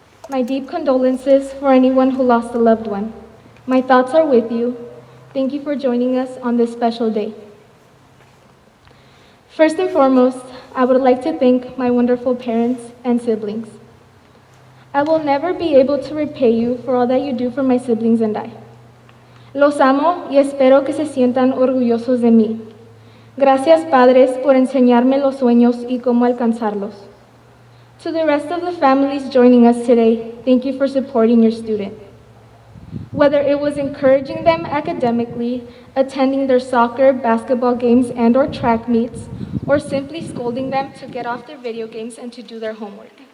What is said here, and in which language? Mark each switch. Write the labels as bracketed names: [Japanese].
[English] My deep condolences for anyone who lost a loved one. My thoughts are with you. Thank you for joining us on this special day. First and foremost, I would like to thank my wonderful parents and siblings. I will never be able to repay you for all that you do for my siblings and I. [Spanish] Los amo y espero que se sientan orgullosos de mí. Gracias, padres, por enseñarme los sueños y cómo alcanzarlos. [English] To the rest of the families joining us today, thank you for supporting your student. Whether it was encouraging them academically, attending their soccer, basketball games, and/or track meets, or simply scolding them to get off their video games and to do their homework.